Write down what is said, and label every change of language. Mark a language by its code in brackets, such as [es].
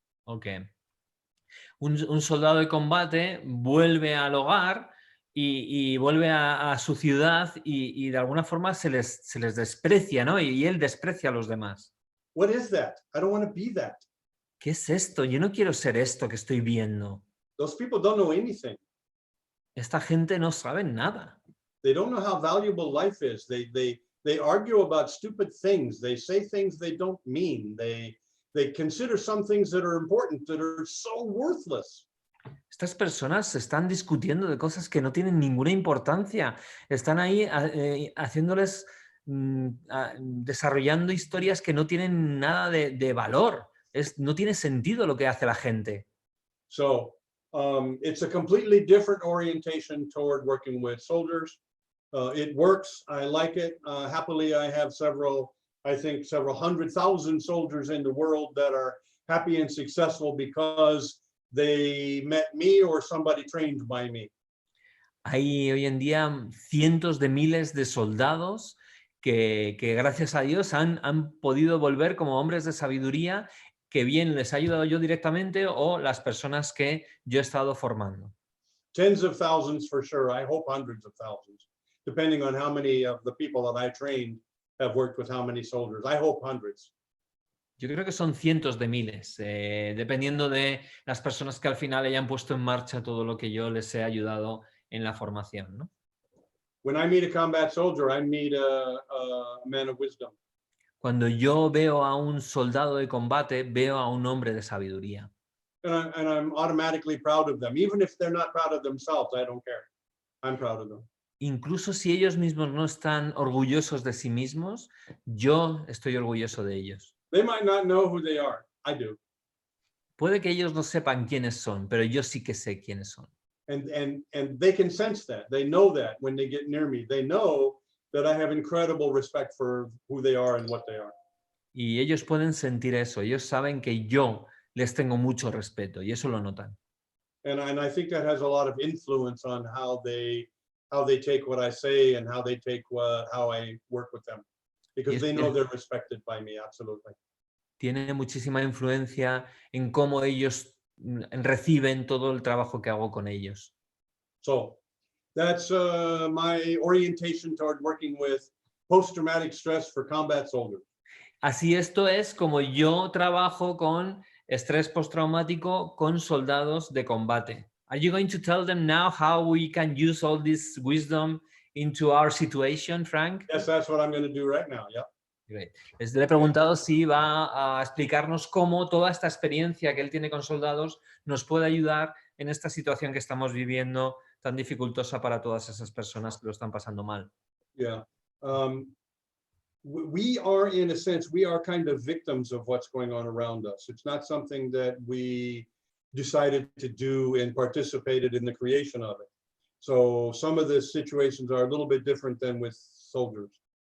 [en] Okay. [es] Un soldado de combate vuelve al hogar y vuelve a su ciudad y de alguna forma se les desprecia, ¿no? Y él desprecia a los demás. [en] What is that? I don't want to be that. [es] ¿Qué es esto? Yo no quiero ser esto que estoy viendo. [en] Those people don't know anything. [es] Esta gente no sabe nada. [en] They don't know how valuable life is. They argue about stupid things. They say things they don't mean. They consider some things that are important that are so worthless. [es] Estas personas están discutiendo de cosas que no tienen ninguna importancia. Están ahí haciéndoles, desarrollando historias que no tienen nada de valor. No tiene sentido lo que hace la gente. [en] So it's a completely different orientation toward working with soldiers. It works. I like it. Happily, I have several 100,000 soldiers in the world that are happy and successful because they met me or somebody trained by me. [es] Hay hoy en día cientos de miles de soldados que gracias a Dios han podido volver como hombres de sabiduría que bien les ha ayudado yo directamente o las personas que yo he estado formando. [en] Tens of thousands for sure. I hope hundreds of thousands, depending on how many of the people that I trained have worked with how many soldiers. I hope hundreds. [es] Yo creo que son cientos de miles, dependiendo de las personas que al final hayan puesto en marcha todo lo que yo les he ayudado en la formación, ¿no? [en] When I meet a combat soldier, I meet a man of wisdom. [es] Cuando yo veo a un soldado de combate, veo a un hombre de sabiduría. [en] And I'm automatically proud of them. Even if they're not proud of themselves, I don't care. I'm proud of them. [es] Incluso si ellos mismos no están orgullosos de sí mismos, yo estoy orgulloso de ellos. [en] They might not know who they are. I do. [es] Puede que ellos no sepan quiénes son, pero yo sí que sé quiénes son. [en] And they can sense that. They know that when they get near me. They know that I have incredible respect for who they are and what they are. [es] Y ellos pueden sentir eso. Ellos saben que yo les tengo mucho respeto y eso lo notan. [en] And I think that has a lot of influence on how they take what I say and how they take how I work with them. Because they know they're respected by me, absolutely. [es] Tiene muchísima influencia en cómo ellos reciben todo el trabajo que hago con ellos. [en] So that's my orientation toward working with post-traumatic stress for combat soldiers. [es] Así esto es como yo trabajo con estrés postraumático con soldados de combate. [en] Are you going to tell them now how we can use all this wisdom into our situation, Frank? Yes, that's what I'm going to do right now. Yeah. Great. [es] Le he preguntado si va a explicarnos cómo toda esta experiencia que él tiene con soldados nos puede ayudar en esta situación que estamos viviendo tan dificultosa para todas esas personas que lo están pasando mal. [en] Yeah. We are, in a sense, we are kind of victims of what's going on around us. It's not something that we decided to do and participated in the creation of it. So some of the situations are a little bit different than with soldiers.